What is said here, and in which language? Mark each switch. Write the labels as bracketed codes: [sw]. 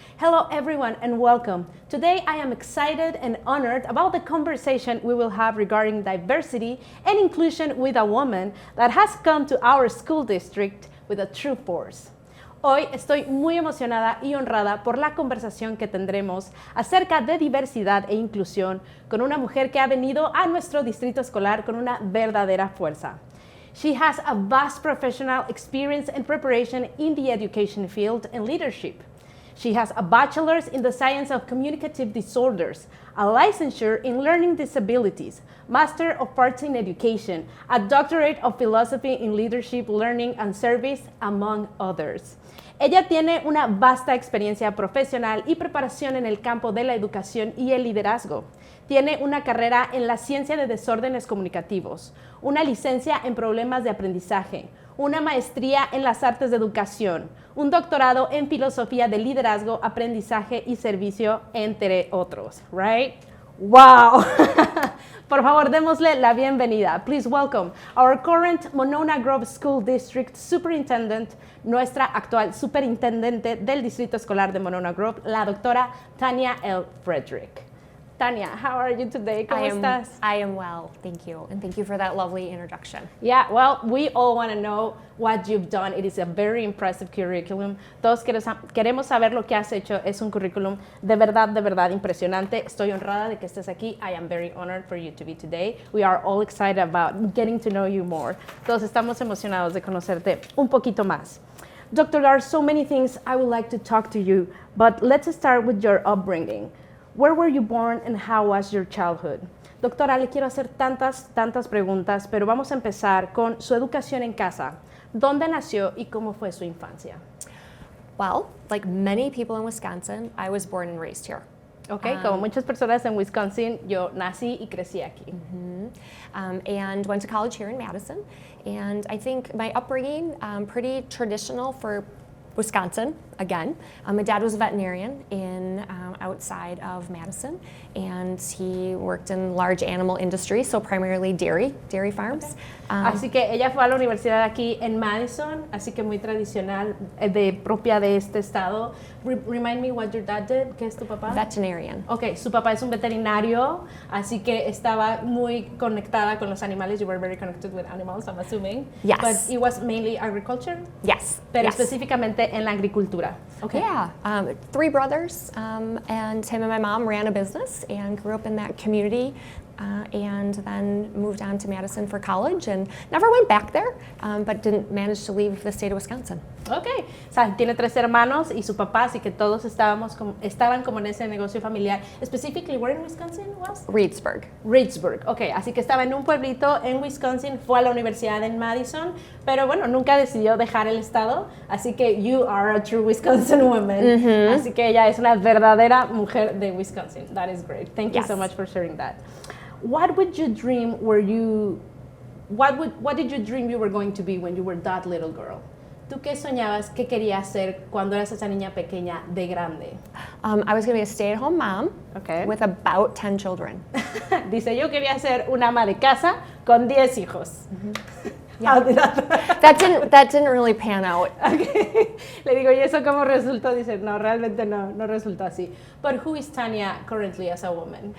[en] Hello everyone and welcome. Today I am excited and honored about the conversation we will have regarding diversity and inclusion with a woman that has come to our school district with a true force. [es] Hoy estoy muy emocionada y honrada por la conversación que tendremos acerca de diversidad e inclusión con una mujer que ha venido a nuestro distrito escolar con una verdadera fuerza. [en] She has a vast professional experience and preparation in the education field and leadership. She has a bachelor's in the science of communicative disorders, a licensure in learning disabilities, Master of Arts in Education, a doctorate of philosophy in leadership, learning and service, among others. [es] Ella tiene una vasta experiencia profesional y preparación en el campo de la educación y el liderazgo. Tiene una carrera en la ciencia de desórdenes comunicativos, una licencia en problemas de aprendizaje, una maestría en las artes de educación, un doctorado en filosofía de liderazgo, aprendizaje y servicio, entre otros. [en] Right? Wow! [es] Por favor, démosle la bienvenida. [en] Please welcome our current Monona Grove School District Superintendent, [es] nuestra actual superintendente del Distrito Escolar de Monona Grove, la doctora Tania L. Frederick. [en] Tania, how are you today? [es] ¿Cómo estás? [en] I am well, thank you. And thank you for that lovely introduction. Yeah, well, we all want to know what you've done. It is a very impressive curriculum. [es] Todos queremos saber lo que has hecho. Es un currículum de verdad impresionante. Estoy honrada de que estés aquí. [en] I am very honored for you to be today. We are all excited about getting to know you more. [es] Todos estamos emocionados de conocerte un poquito más. [en] Doctor, there are so many things I would like to talk to you, but let's start with your upbringing. Where were you born and how was your childhood? [es] Doctora, le quiero hacer tantas preguntas, pero vamos a empezar con su educación en casa. ¿Dónde nació y cómo fue su infancia? [en] Well, like many people in Wisconsin, I was born and raised here. [es] Okay, como muchas personas en Wisconsin, yo nací y crecí aquí. [en] And went to college here in Madison. And I think my upbringing, pretty traditional for Wisconsin, again. My dad was a veterinarian outside of Madison, and he worked in large animal industry, so primarily dairy farms. Okay. [es] Así que ella fue a la universidad aquí en Madison, así que muy tradicional, propia de este estado. [en] Remind me what your dad did, [es] ¿qué es tu papá? [en] Veterinarian. [es] Okay, su papá es un veterinario, así que estaba muy conectada con los animales. [en] You were very connected with animals, I'm assuming. Yes. But it was mainly agriculture? Yes. [es] Pero [en] yes. [es] específicamente en la agricultura. [en] Okay. Yeah, 3 brothers, and him and my mom ran a business and grew up in that community, and then moved on to Madison for college and never went back there, but didn't manage to leave the state of Wisconsin. [es] Okay, o sea, tiene 3 hermanos y su papá, así que todos estaban como en ese negocio familiar. [en] Specifically, where in Wisconsin was? [es] Reedsburg, okay, así que estaba en un pueblito en Wisconsin, fue a la universidad en Madison, pero bueno, nunca decidió dejar el estado, así que [en] you are a true Wisconsin woman. [es] Así que ella es una verdadera mujer de Wisconsin. [en] That is great. Thank you so much for sharing that. What did you dream you were going to be when you were that little girl? [es] ¿Tú qué soñabas, qué querías ser cuando eras esa niña pequeña de grande? [en] I was going to be a stay-at-home mom with about 10 children. [es] Dice, yo quería ser una ama de casa con 10 hijos. [en] Yeah. That didn't really pan out. Okay. [es] Le digo, ¿y eso cómo resultó? Dice, no, realmente no resultó así. [en] But who is Tania currently as a woman?